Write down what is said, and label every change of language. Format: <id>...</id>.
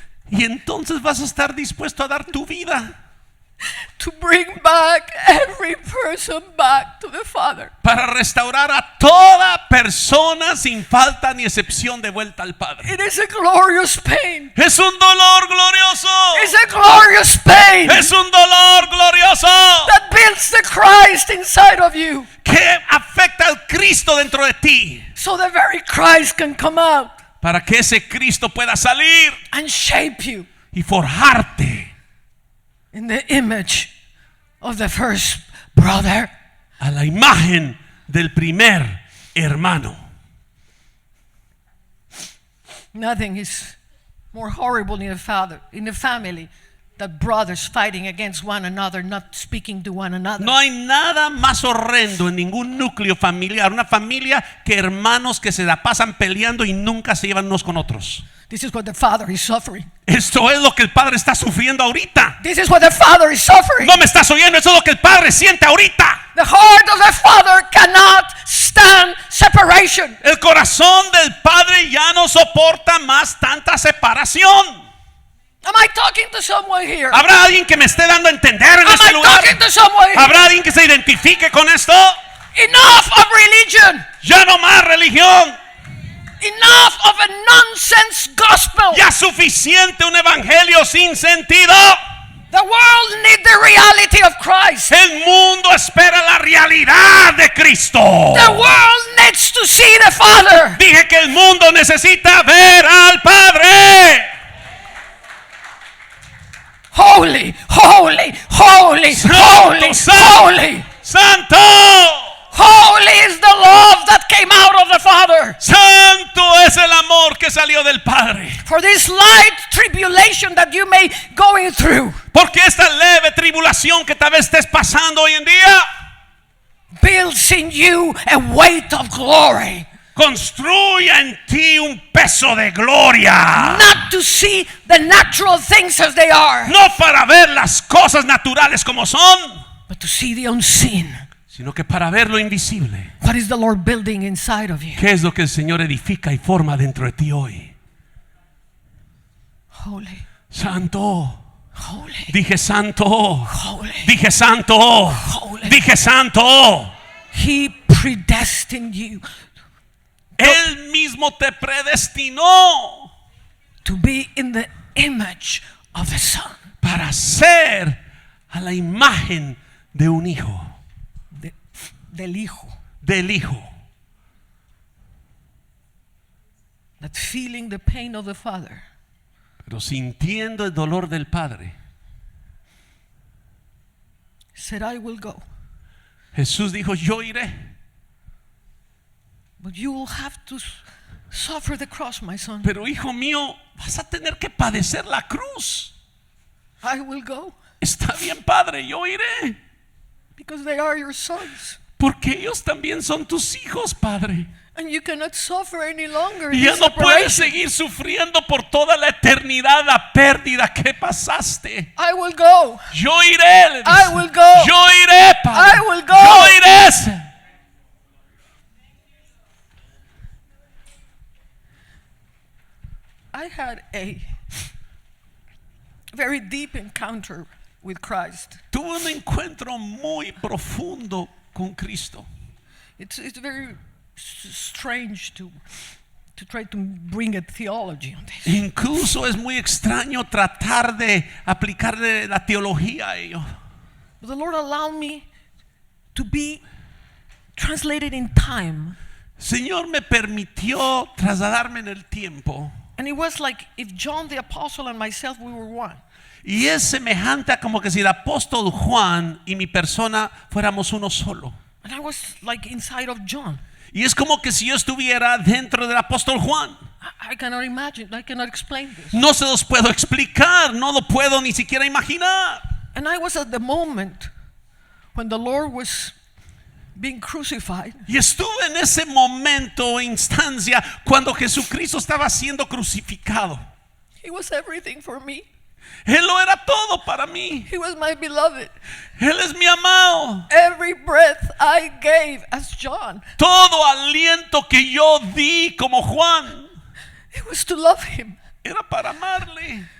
<es>Y entonces vas a estar dispuesto a dar tu vida</es> <en>to bring back every person back to the Father.</en> <es>para restaurar a toda persona sin falta ni excepción de vuelta al Padre.</es> <en>It is a glorious pain.</en> <es>Es un dolor glorioso.</es> <en>It's a glorious pain</en> <es>Es un dolor glorioso</es> <en>that builds the Christ inside of you,</en> <es>que afecta al Cristo dentro de ti,</es> <en>so the very Christ can come out</en> <es>para que ese Cristo pueda salir</es> <en>and shape you</en> <es>y forjarte</es> <en>in the image of the first brother.</en> <es>a la imagen del primer hermano.</es> <en>Nothing is more horrible in a family, that brothers fighting against one another, not speaking to one another.</en> <es>No hay nada más horrendo en ningún núcleo familiar, una familia, que hermanos que se la pasan peleando y nunca se llevan unos con otros.</es> <en>This is what the Father is suffering.</en> <es>Esto es lo que el Padre está sufriendo ahorita.</es> <en>This is what the Father is suffering.</en> <es>No me estás oyendo, eso es lo que el Padre siente ahorita.</es> <en>The heart of the Father cannot stand separation.</en> <es>El corazón del Padre ya no soporta más tanta separación.</es> <en>Am I talking to someone here?</en> <es>¿Habrá alguien que me esté dando a entender en</es> <en>Am</en> <es>este</es> <en>I</en> <es>lugar?</es> <en>talking to someone here?</en> <es>¿Habrá alguien que se identifique con esto?</es> <en>Enough of religion.</en> <es>Ya no más religión.</es> <en>Enough of a nonsense gospel.</en> <es>Ya suficiente un evangelio sin sentido.</es> <en>The world needs the reality of Christ.</en> <es>El mundo espera la realidad de Cristo.</es> <en>The world needs to see the Father.</en> <es>Dije que el mundo necesita ver al Padre.</es> <en>Holy, holy, holy, holy, holy.</en> <es>Santo.</es> <en>Holy is the love that came out of the Father.</en> <es>Santo es el amor que salió del Padre.</es> <en>For this light tribulation that you may going through,</en> <es>Porque esta leve tribulación que tal vez estés pasando hoy en día</es> <en>builds in you a weight of glory.</en> <es>construya en ti un peso de gloria.</es> <en>Not to see the natural things as they are,</en> <es>No para ver las cosas naturales como son,</es> <en>but to see the unseen.</en> <es>sino que para ver lo invisible.</es> <en>What is the Lord building inside of you?</en> <es>¿Qué es lo que el Señor edifica y forma dentro de ti hoy?</es> <en>Holy,</en> <es>Santo.</es> <en>holy,</en> <es>Dije santo.</es> <en>holy.</en> <es>Dije santo.</es> <en>Holy.</en> <es>Dije santo.</es> <en>He predestined you</en> <es>Él mismo te predestinó</es> <en>to be in the image of the Son,</en> <es>para ser a la imagen de un hijo, del Hijo. del hijo.</es> <en>That feeling the pain of the Father,</en> <es>Pero sintiendo el dolor del Padre,</es> <en>said, I will go,</en> <es>Jesús dijo, yo iré,</es> <en>but you will have to suffer the cross, my son.</en> <es>pero hijo mío, vas a tener que padecer la cruz.</es> <en>I will go</en> <es>Está bien, Padre, yo iré,</es> <en>because they are your sons,</en> <es>porque ellos también son tus hijos, Padre.</es> <en>and you cannot suffer any longer in</en> <es>Y ya</es> <en>this</en> <es>no puedes</es> <en>separation.</en> <es>seguir sufriendo por toda la eternidad la pérdida que pasaste.</es> <en>I will go.</en> <es>Yo iré, le dice.</es> <en>I will go.</en> <es>Yo iré, Padre.</es> <en>I will go.</en> <es>Yo iré.</es> <en>I had a very deep encounter with Christ.</en> <es>Tuve un encuentro muy profundo con Cristo.</es> <en>It's very strange to try to bring a theology on this.</en> <es>Incluso es muy extraño tratar de aplicarle la teología a ello.</es> <en>But the Lord allowed me to be translated in time.</en> <es>Señor me permitió trasladarme en el tiempo.</es> <en>And it was like if John the Apostle and myself, we were one.</en> <es>Y es semejante a como que si el apóstol Juan y mi persona fuéramos uno solo.</es> <en>And I was like inside of John.</en> <es>Y es como que si yo estuviera dentro del apóstol Juan.</es> <en>I cannot imagine, I cannot explain this.</en> <es>No se los puedo explicar, no lo puedo ni siquiera imaginar.</es> <en>And I was at the moment when the Lord was being crucified.</en> <es>Y estuve en ese momento, instancia, cuando Jesucristo estaba siendo crucificado.</es> <en>He was everything for me.</en> <es>Él lo era todo para mí.</es> <en>He was my beloved.</en> <es>Él es mi amado.</es> <en>Every breath I gave as John,</en> <es>Todo aliento que yo di como Juan,</es> <en>It was to love him.</en> <es>Era para amarle.</es>